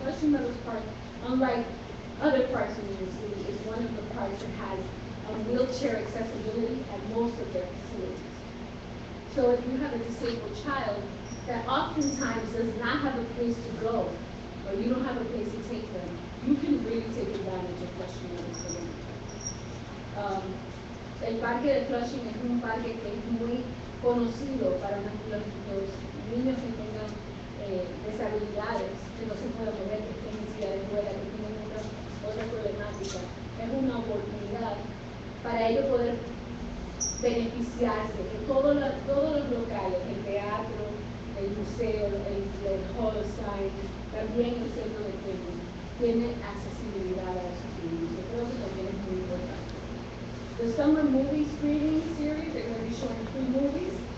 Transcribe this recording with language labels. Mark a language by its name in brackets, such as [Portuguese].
[English] Flushing Meadows Park, unlike other parks in New York City, is one of the parks that has wheelchair accessibility at most of their facilities. So if you have a disabled child that oftentimes does not have a place to go, or you don't have a place to take them, you can really take advantage of Flushing Meadows for them. [Spanish] El parque de Flushing es un parque que es muy conocido para los niños que tengan deshabilidades, que no se puedan mover, que estén en silla de ruedas, que tienen otra problemática. Es una oportunidad para ellos poder beneficiarse de todos los locales, el teatro, el museo, el Hall of Science, también el centro de tenis, tiene accesibilidad a esos niños. Yo creo que también es muy importante. [English] The summer movie screening series, they're going to be showing free movies.